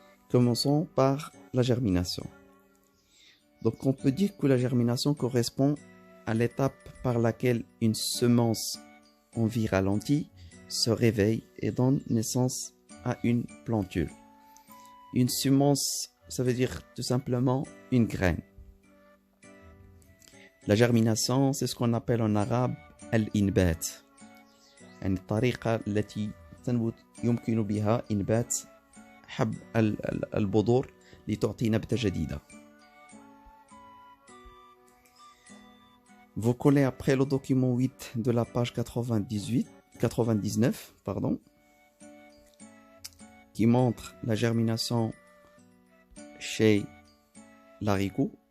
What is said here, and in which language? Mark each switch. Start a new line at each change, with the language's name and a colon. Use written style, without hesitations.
French: Commençons par la germination. Donc on peut dire que la germination correspond à l'étape par laquelle une semence en vie ralentie se réveille et donne naissance à une plantule. Une semence, ça veut dire tout simplement une graine. La germination, c'est ce qu'on appelle en arabe al-inbat.
Arabic: يعني الطريقة التي يمكن بها إنبات حب البذور لتعطي نبتة جديدة.
French: Vous collez après le document 8 de la page 99, qui montre la germination chez l'haricot.